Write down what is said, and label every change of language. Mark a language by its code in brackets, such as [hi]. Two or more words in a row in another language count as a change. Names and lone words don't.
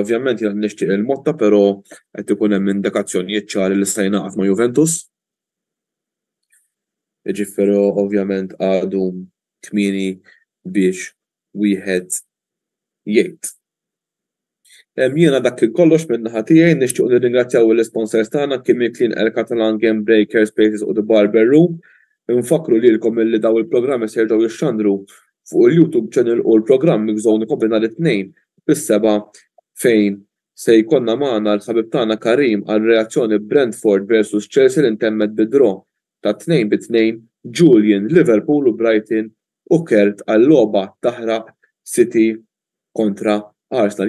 [mt] Ovvjament jien nixtieq il-Motta, però qed ikun hemm indikazzjonijiet ċari li sta jingħaqad ma' Juventus. Jiġifieri ovvjament għadu kmieni biex wieħed jgħid. Jiena dak kollox minn naħa tiegħi nixtieq nirringrazzjaw l-sponsors tagħna Kimi Clean El Catalan Game Breaker Spaces u The Barber Room. Nfakru lilkom illi daw il-programmi se jerġgħu jixxandru fuq il-YouTube channel u l-programm miżgħu nkompli nhar it-tnejn bis-seba' fejn se jkollna magħna l-ħabib tagħna Karim għal reazzjoni Brentford versus Chelsea li ntemmet bid-draw ta' 2-2, Julian, Liverpool u Brighton u Kert għall-logħba taħraq City kontra Arsenal.